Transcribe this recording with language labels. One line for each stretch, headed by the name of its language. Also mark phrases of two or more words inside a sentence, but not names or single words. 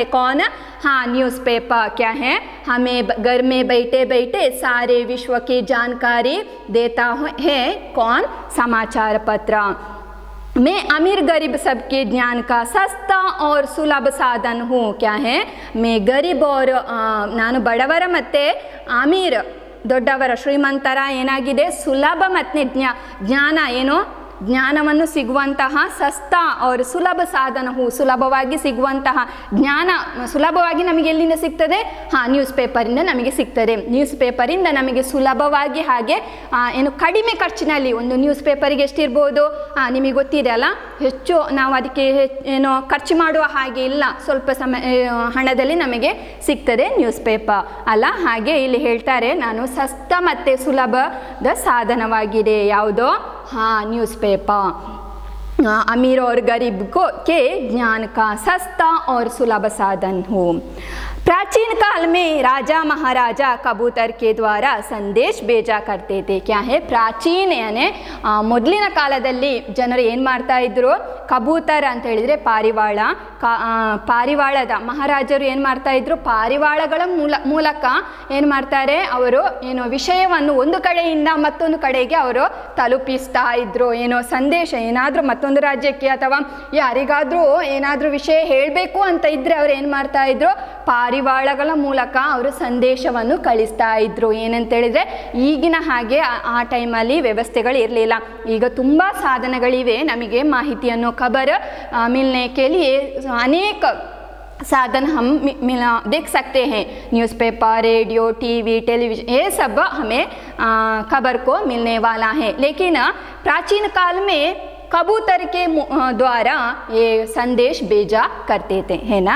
Hindi: कौन? हाँ, न्यूज़पेपर। क्या है? हमें घर में बैठे बैठे सारे विश्व की जानकारी देता है। कौन? समाचार पत्र। मैं अमीर गरीब सबके ज्ञान का सस्ता और सुलभ साधन हूँ। क्या है? मैं गरीब और
Kannada: ನಾನು ಬಡವರ ಮತ್ತು ಅಮೀರ್ ದೊಡ್ಡವರ ಶ್ರೀಮಂತರ ಏನಾಗಿದೆ ಸುಲಭ ಮತ್ತು ಜ್ಞಾನ ಏನು ಜ್ಞಾನವನ್ನು ಸಿಗುವಂತಹ
Hindi: सस्ता और सुलभ साधन हूँ
Kannada: ಸುಲಭವಾಗಿ ಸಿಗುವಂತಹ ಜ್ಞಾನ ಸುಲಭವಾಗಿ ನಮಗೆ ಎಲ್ಲಿಂದ ಸಿಗ್ತದೆ? ಹಾಂ, ನ್ಯೂಸ್ ಪೇಪರಿಂದ ನಮಗೆ ಸಿಗ್ತದೆ. ನ್ಯೂಸ್ ಪೇಪರಿಂದ ನಮಗೆ ಸುಲಭವಾಗಿ ಹಾಗೆ ಏನು ಕಡಿಮೆ ಖರ್ಚಿನಲ್ಲಿ ಒಂದು ನ್ಯೂಸ್ ಪೇಪರಿಗೆ ಎಷ್ಟಿರ್ಬೋದು? ನಿಮಗೆ ಗೊತ್ತಿದೆ ಅಲ್ಲ, ಹೆಚ್ಚು ನಾವು ಅದಕ್ಕೆ ಏನೋ ಖರ್ಚು ಮಾಡುವ ಹಾಗೆ ಇಲ್ಲ, ಸ್ವಲ್ಪ ಹಣದಲ್ಲಿ ನಮಗೆ ಸಿಗ್ತದೆ ನ್ಯೂಸ್ ಪೇಪರ್ ಅಲ್ಲ. ಹಾಗೆ ಇಲ್ಲಿ ಹೇಳ್ತಾರೆ ನಾನು ಸಸ್ತ ಮತ್ತು ಸುಲಭದ ಸಾಧನವಾಗಿದೆ. ಯಾವುದೋ?
Hindi: हाँ, न्यूज़पेपर। अमीर और गरीब को के ज्ञान का सस्ता और सुलभ साधन हो। प्राचीन काल में राजा महाराजा कबूतर के द्वारा संदेश भेजा करते थे। क्या है? प्राचीन यानी
Kannada: ಮೊದಲಿನ ಕಾಲದಲ್ಲಿ ಜನರು ಏನು ಮಾಡ್ತಾ ಇದ್ರು? ಕಬೂತರ ಅಂತ ಹೇಳಿದರೆ ಪಾರಿವಾಳ. ಪಾರಿವಾಳದ ಮಹಾರಾಜರು ಏನು ಮಾಡ್ತಾ ಇದ್ರು? ಪಾರಿವಾಳಗಳ ಮೂಲಕ ಏನು ಮಾಡ್ತಾರೆ? ಅವರು ಏನೋ ವಿಷಯವನ್ನು ಒಂದು ಕಡೆಯಿಂದ ಮತ್ತೊಂದು ಕಡೆಗೆ ಅವರು ತಲುಪಿಸ್ತಾ ಇದ್ರು. ಏನೋ ಸಂದೇಶ ಏನಾದರೂ ಮತ್ತೊಂದು ರಾಜ್ಯಕ್ಕೆ ಅಥವಾ ಯಾರಿಗಾದರೂ ಏನಾದರೂ ವಿಷಯ ಹೇಳಬೇಕು ಅಂತ ಇದ್ದರೆ ಅವ್ರು ಏನು ಮಾಡ್ತಾ ಇದ್ರು? ಪಾರಿವಾಳಗಳ ಮೂಲಕ ಅವರು ಸಂದೇಶವನ್ನು ಕಳಿಸ್ತಾ ಇದ್ರು. ಏನಂತೇಳಿದರೆ ಈಗಿನ ಹಾಗೆ ಆ ಟೈಮಲ್ಲಿ ವ್ಯವಸ್ಥೆಗಳು ಇರಲಿಲ್ಲ. ಈಗ ತುಂಬ ಸಾಧನಗಳಿವೆ ನಮಗೆ ಮಾಹಿತಿಯನ್ನು
Hindi: खबर मिलने के लिए अनेक साधन हम देख सकते हैं। न्यूज़पेपर, रेडियो, टीवी, टेलीविज़न, ये सब हमें खबर को मिलने वाला है। लेकिन प्राचीन काल में कबूतर के द्वारा ये संदेश भेजा करते थे, है ना।